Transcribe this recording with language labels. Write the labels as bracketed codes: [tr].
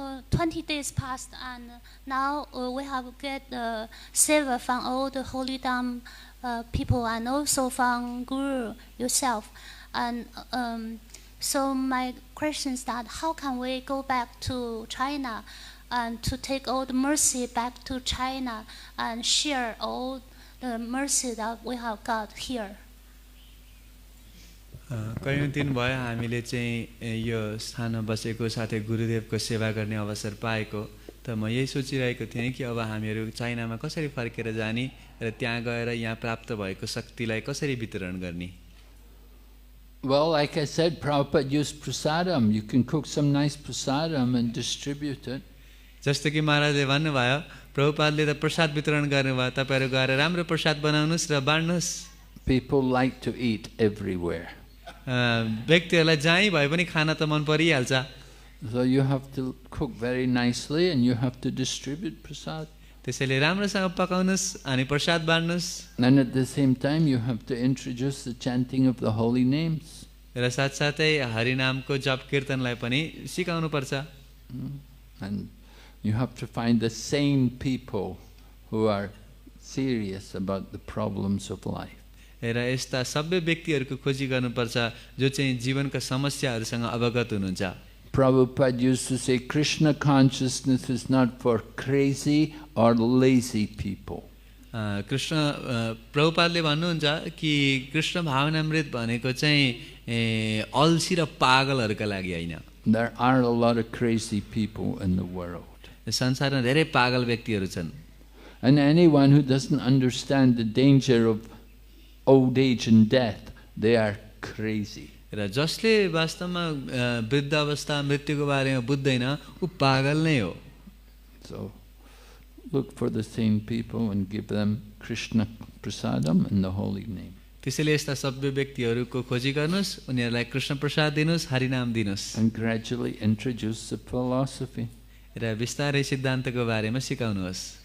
[en] 20 days passed, and now we have get favor from all the holy Dham people and also from Guru yourself. And so my question is that how can we go back to China and to take all the mercy back to China and share all the mercy that we have got here? [ne] कयौं दिन भयो हामीले चाहिँ यो स्थानमा बसेको साथै गुरुदेवको सेवा गर्ने अवसर पाएको, त म यही सोचिरहेको थिएँ कि अब हामीहरू चाइनामा कसरी फर्केर जाने र त्यहाँ गएर यहाँ प्राप्त भएको शक्तिलाई कसरी वितरण गर्ने. [en] Well, like I said, Prabhupada used prasadam. You can cook some nice prasadam and distribute it. [ne] जस्तो कि महाराजले भन्नुभयो, प्रभुपादले त प्रसाद वितरण गर्नुभयो, तपाईहरु गएर राम्रो प्रसाद बनाउनुस् र बाँड्नुस्. [en] People like to eat everywhere. [ne] व्यक्तिहरुलाई जहीँ भए पनि खाना त मन परिहाल्छ. [en] So you have to cook very nicely and you have to distribute prasad. [ne] त्यसैले राम्रोसँग पकाउनुस् अनि Prasad बाँड्नुस्. [en] And at the same time you have to introduce the chanting of the holy names. [ne] र साथसाथै हरि नामको जप कीर्तनलाई पनि सिकाउनु पर्छ. [en] And you have to find the sane people who are serious about the problems of life. [ne] र यस्ता सबै व्यक्तिहरुको खोजी गर्नुपर्छ जो चाहिँ जीवनका समस्याहरुसँग अवगत हुनुहुन्छ. [en] Prabhupada used to say Krishna consciousness is not for crazy or lazy people. [ne] Krishna प्रभुपादले भन्नुहुन्छ कि कृष्ण भावनामृत भनेको चाहिँ अल्छी र पागलहरुका लागि हैन. [en] There are a lot of crazy people in the world. [ne] संसारमा धेरै पागल व्यक्तिहरु छन्. [en] And anyone who doesn't understand the danger of old age and death, they are crazy. [ne] र जसले वास्तवमा वृद्ध अवस्था मृत्युको बारेमा बुझ्दैन उ पागल नै हो. [en] So look for the sane people and give them Krishna prasadam and the holy name. [ne] त्यसैले यस्ता सबै व्यक्तिहरुको खोजी गर्नुस्, उनीहरुलाई कृष्ण प्रसाद दिनुस्, हरि नाम दिनुस्. [en] And gradually introduce the philosophy. [ne] र विस्तारै सिद्धान्तको बारेमा सिकाउनुहोस्.